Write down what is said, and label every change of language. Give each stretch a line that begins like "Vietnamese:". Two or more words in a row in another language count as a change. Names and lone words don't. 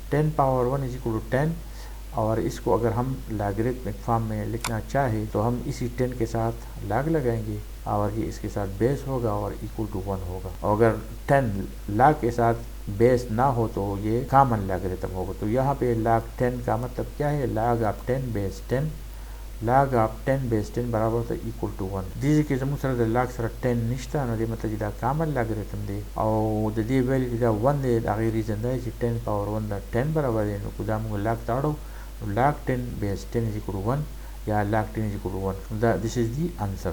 Urdu: 10
English: power 1 is equal to 10,
Urdu: اور اس کو اگر ہم
English: logarithmic form
Urdu: میں لکھنا چاہے تو ہم اسی 10 کے ساتھ لاگ لگائیں گے اور یہ اس کے ساتھ بیس ہوگا اور
English: equal to 1
Urdu: ہوگا. اور اگر 10 لاگ کے ساتھ بیس نہ ہو تو یہ کامن لاگریتم ہوگا. تو یہاں پہ لاگ 10 کا مطلب کیا ہے؟
English: log of 10 base 10, log of 10 base 10
Urdu: برابر ہوتا ہے
English: equal to 1.
Pashto: دې کې زموږ سره د لاګ سره 10 نشته، نو دې مطلب چې دا
English: common logarithm
Pashto: دی او د دې ویلیو چې دا 1 دی د هغې ریزن دی چې 10 پاور 1 دا 10 برابر دی. نو دا موږ لاګ ته اړو نو
English: log 10 base 10 is equal to 1
Pashto: یا
English: log 10 is equal to 1. دا this is the answer.